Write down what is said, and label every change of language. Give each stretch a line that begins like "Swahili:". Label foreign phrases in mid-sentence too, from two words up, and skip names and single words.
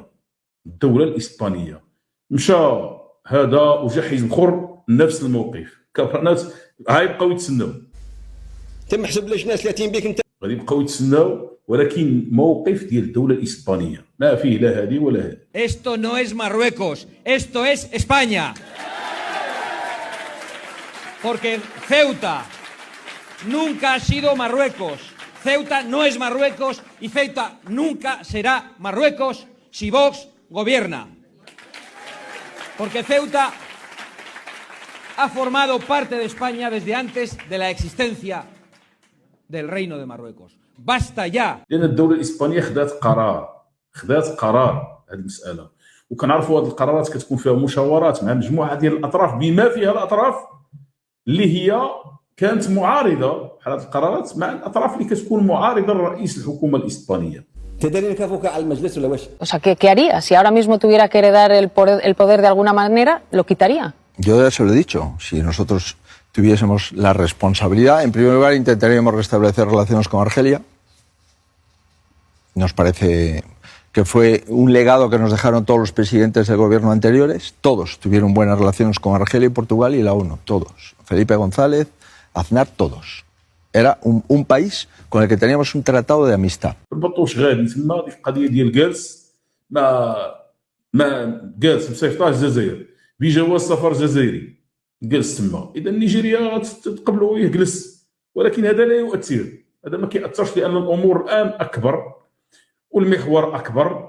Arabic: الدوله الاسبانيه مشى هذا وجا حزب اخر نفس الموقف، كبرانات غيبقاو يتسناو. تم حسب ليش ناس 30 بيك انت غادي يبقاو يتسناو، ولكن موقف ديال الدولة الإسبانية ما فيه لا هذه ولا هذه.
Spanish: Esto no es Marruecos, esto es España. Porque Ceuta nunca ha sido Marruecos. Ceuta no es Marruecos y Ceuta nunca será Marruecos si Vox gobierna. Porque Ceuta ha formado parte de España desde antes de la existencia del Reino de Marruecos. Basta ya.
Arabic: لان الدوله الاسبانيه خذات قرار هذه المساله، وكنعرفوا هذه القرارات كتكون فيها مشاورات مع مجموعه ديال الاطراف، بما فيها الاطراف اللي هي كانت معارضه بحال هذه القرارات مع الاطراف اللي كتكون معارضه لرئيس الحكومه الاسبانيه. تدري كفوك على المجلس ولا واش؟
Spanish: O sea, ¿qué haría? Si ahora mismo tuviera que heredar el poder de alguna manera, ¿lo quitaría? Yo ya se lo he dicho. Si nosotros tuviésemos la responsabilidad, en primer lugar intentaríamos restablecer relaciones con Argelia. Nos parece que fue un legado que nos dejaron todos los presidentes del gobierno anteriores. Todos tuvieron buenas relaciones con Argelia y Portugal y la ONU. Todos. Felipe González, Aznar, todos. Era un país con el que teníamos un tratado de amistad.
Arabic: البطوش غادي تما في القضيه ديال جالس ما جالس مصيفطاه الجزائر بجواز سفر جزائري جالس تما. اذا نيجيريا تقبلوا يجلس، ولكن هذا لا يؤثر. هذا ما كيأثرش لان الامور الان اكبر والمحور اكبر.